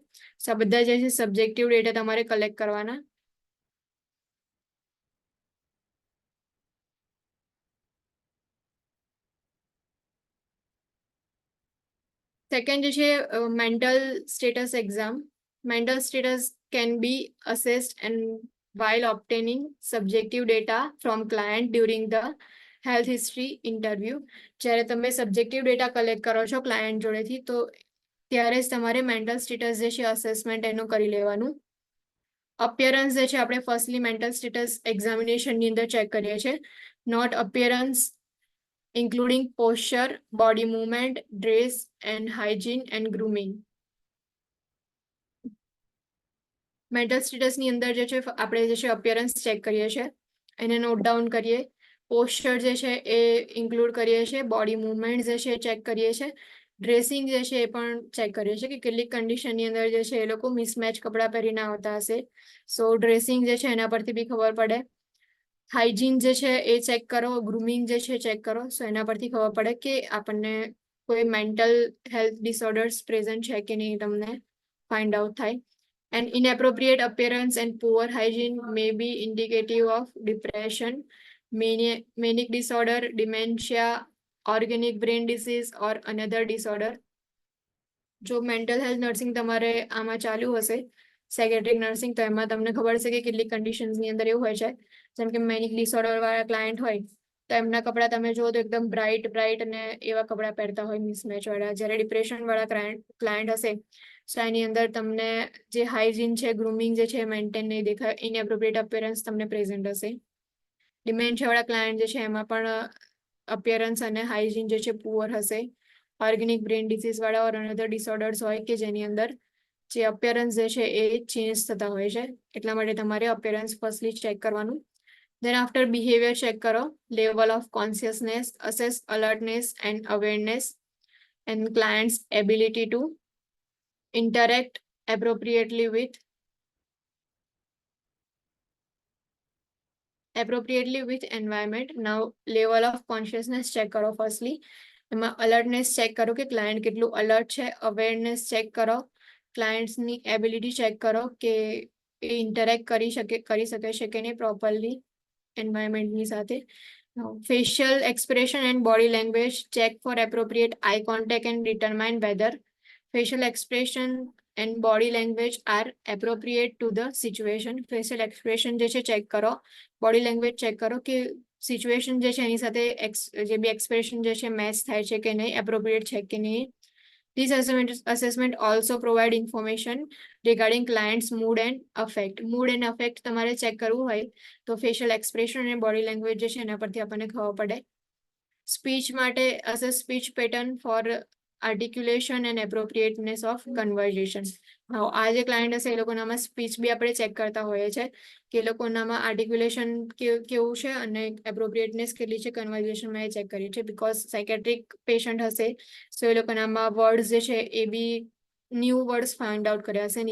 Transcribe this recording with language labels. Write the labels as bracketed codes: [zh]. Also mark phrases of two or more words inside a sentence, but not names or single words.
[gu] સો આ બધા જે છે [en] subjective data [gu] તમારે કલેક્ટ કરવાના. [en] સેકન્ડ [gu] જે છે [en] mental status exam. mental status can be assessed and while obtaining subjective data from client during the health history interview. [gu] જ્યારે તમે [en] subjective data collect [gu] કરો છો ક્લાયન્ટ જોડેથી તો ત્યારે જ તમારે [en] mental status [gu] જે છે અસેસમેન્ટ એનું કરી લેવાનું. અપિયરન્સ જે છે આપણે ફર્સ્ટલી [en] mental status examination [gu] અંદર ચેક કરીએ છીએ. [en] note appearance including posture, body movement, dress and hygiene and grooming. mental status [gu] અંદર જે છે આપણે જે છે અપિયરન્સ ચેક કરીએ છીએ, એને [en] note down [gu] કરીએ. પોસ્ચર જે છે એ ઇન્ક્લુડ કરીએ છીએ, [en] body movement [gu] જે છે એ ચેક કરીએ છીએ, ડ્રેસિંગ જે છે એ પણ ચેક કરીએ છીએ કે કેટલીક કન્ડિશનની અંદર જે છે એ લોકો મિસમેચ કપડાં પહેરીને આવતા હશે. સો ડ્રેસિંગ જે છે એના પરથી બી ખબર પડે. હાઇજીન જે છે એ ચેક કરો, ગ્રુમિંગ જે છે ચેક કરો. સો એના પરથી ખબર પડે કે આપણને કોઈ [en] mental health disorders present [gu] છે કે નહીં તમને [en] find out [gu] થાય. [en] And inappropriate appearance and poor hygiene may be indicative of depression, manic disorder, dementia, organic brain disease or another disorder. [gu] જો [en] mental health nursing [gu] તમારે આમાં ચાલુ હશે [en] psychiatric nursing [gu] તો એમાં તમને ખબર છે કે કેટલીક કન્ડિશન્સની અંદર એવું હોય છે જેમ કે [en] manic disorder [gu] વાળા ક્લાયન્ટ હોય તો એમના કપડાં તમે જુઓ તો એકદમ બ્રાઇટ અને એવા કપડાં પહેરતા હોય મિસમેચ વાળા. જ્યારે ડિપ્રેશન વાળા ક્લાયન્ટ હશે તો એની અંદર તમને જે હાઇજીન છે, ગ્રુમિંગ જે છે મેન્ટેન નહીં દેખાય, [en] inappropriate appearance [gu] તમને પ્રેઝન્ટ હશે. ડિમેન્શિયા વાળા ક્લાયન્ટ જે છે એમાં પણ અપિયરન્સ અને હાઇજીન જે છે પુઅર હશે. [en] organic brain disease [gu] વાળા [en] or another disorders [gu] હોય કે જેની અંદર જે અપિયરન્સ જે છે એ ચેન્જ થતા હોય છે. એટલા માટે તમારે અપિયરન્સ ફર્સ્ટલી ચેક કરવાનું. [en] Then after behavior check karo, level of consciousness, assess alertness and awareness and client's ability to interact appropriately with environment. Now level of consciousness check karo firstly. [gu] એમાં અલર્ટનેસ ચેક કરો કે ક્લાયન્ટ કેટલું અલર્ટ છે. અવેરનેસ ચેક કરો, ક્લાયન્ટ્સની એબિલિટી ચેક કરો કે એ ઇન્ટરેક્ટ કરી શકે છે કે નહીં [en] properly environment [gu] સાથે. [en] Facial expression and body language check for appropriate eye contact and determine whether facial expression and body language are appropriate to the situation. Facial expression [gu] જે છે ચેક કરો, [en] body language [gu] ચેક કરો કે સિચ્યુએશન જે છે એની સાથે જે બી એક્સપ્રેશન જે છે મેચ થાય છે કે નહીં, એપ્રોપ્રિએટ છે કે નહીં. [en] This assessment also provide information regarding client's mood and affect. Mood and affect [gu] તમારે ચેક કરવું હોય તો [en] facial expression [gu] અને [en] body language [gu] જે છે એના પરથી આપણને ખબર પડે. [en] સ્પીચ માટે assess speech pattern for articulation and appropriateness of conversation. [gu] આ જે ક્લાયન્ટ હશે એ લોકોનામાં સ્પીચ બી આપણે ચેક કરતા હોઈએ છીએ કે એ લોકોનામાં [en] આર્ટિક્યુલેશન [gu] કેવું છે અને એપ્રોપ્રિએટનેસ કેટલી છે કન્વર્ઝેશનમાં એ ચેક કરીએ છીએ. બિકોઝ [en] psychiatric patient [gu] હશે સો એ લોકોનામાં વર્ડ્સ જે છે એ બી [en] new words find out [gu] કર્યા હશે.